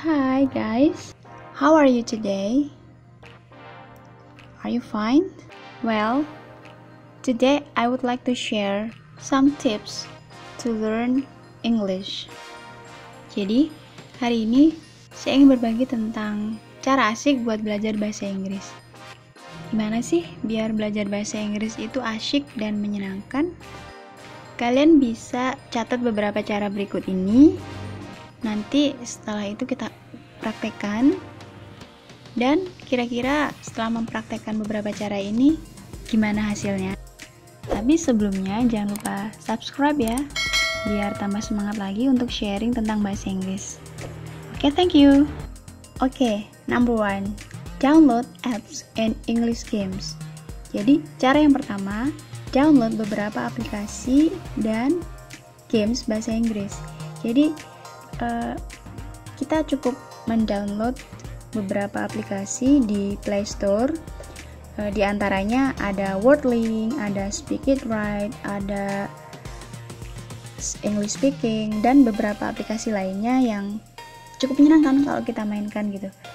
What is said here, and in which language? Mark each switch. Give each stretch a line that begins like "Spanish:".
English: Hi guys, how are you today? Are you fine? Well, today I would like to share some tips to learn English.
Indonesian: Jadi, hari ini saya ingin berbagi tentang cara asik buat belajar bahasa Inggris. Gimana sih biar belajar bahasa Inggris itu asyik dan menyenangkan? Kalian bisa catat beberapa cara berikut ini. Nanti setelah itu kita praktekkan. Dan kira-kira setelah mempraktekkan beberapa cara ini, gimana hasilnya? Tapi sebelumnya jangan lupa subscribe ya, biar tambah semangat lagi untuk sharing tentang bahasa Inggris.
English: Oke, thank you. Oke, number 1. Download apps and English games.
Indonesian: Jadi, cara yang pertama, download beberapa aplikasi dan games bahasa Inggris. Jadi kita cukup mendownload beberapa aplikasi di Play Store. Di antaranya ada Wordlink, ada Speak It Right, ada English Speaking, dan beberapa aplikasi lainnya yang cukup menyenangkan kalau kita mainkan gitu.